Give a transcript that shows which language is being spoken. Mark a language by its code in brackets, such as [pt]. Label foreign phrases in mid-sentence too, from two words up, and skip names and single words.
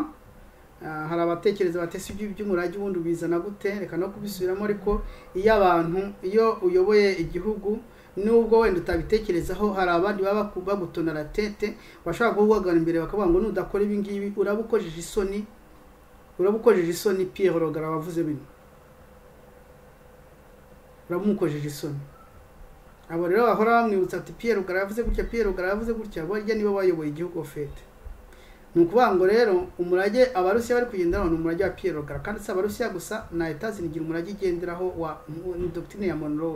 [rw] Hari abatekereza batese iby'umurage ubundi bizana gute, reka no kubisubiramo. Ariko iyo uyoboye igihugu, nubwo wenda utabitekerezaho, hari abandi baba bagutonara tete, bashaka guhugagana imbere bakavuga ngo nudakora ibi ngibi urabukojeje isoni. Pierre le Grand wavuze bino, uramukojeje isoni. Abo rero bahora bamwibutsa ati Pierre le Grand yavuze gutya, barya nibo bayoboye igihugu ofete. Nukuvuga ngo rero umurage Abarusiya bari kugenderaho ni umurage wa Pierre le Grand, kandi si Abarusiya gusa, na Etazi nigira umurage igenderaho wa doctrine ya Monroe.